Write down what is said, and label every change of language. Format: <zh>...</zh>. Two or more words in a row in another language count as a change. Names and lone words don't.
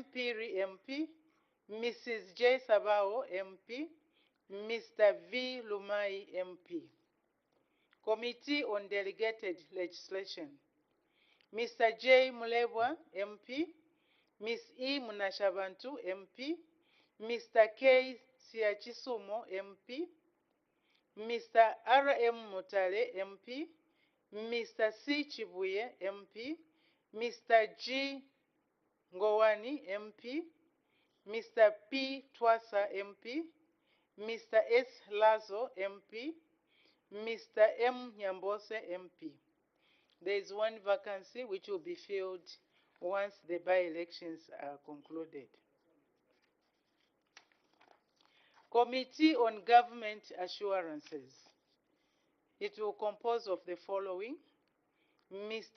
<en>Piri, MP, Mrs. J. Sabao, MP, Mr. V. Lumai, MP. Committee on Delegated Legislation. Mr. J. Mulebwa, MP, Ms. E. Munashabantu, MP, Mr. K. Siachisumo, MP, Mr. R. M. Mutale, MP, Mr. C. Chibuye, MP, Mr. G. Ngowani, MP, Mr. P. Twasa, MP, Mr. S. Lazo, MP, Mr. M. Nyambose, MP. There is one vacancy which will be filled once the by-elections are concluded. Committee on Government Assurances. It will compose of the following: Mr.</en>